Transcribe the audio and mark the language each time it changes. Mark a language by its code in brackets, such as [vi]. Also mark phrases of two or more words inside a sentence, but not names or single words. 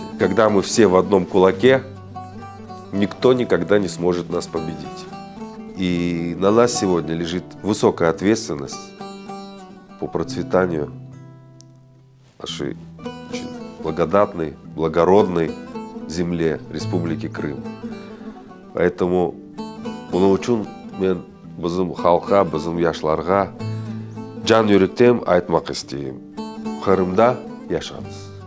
[ru] Когда мы все в одном кулаке, никто никогда не сможет нас победить. И на нас сегодня лежит высокая ответственность по процветанию нашей очень благодатной, благородной земле Республики Крым. Поэтому [crh] bunu uchun men bizim xalqqa, bizim yoshlarga jon yurakdan aytmoq istayman. Qrimda yashaymiz.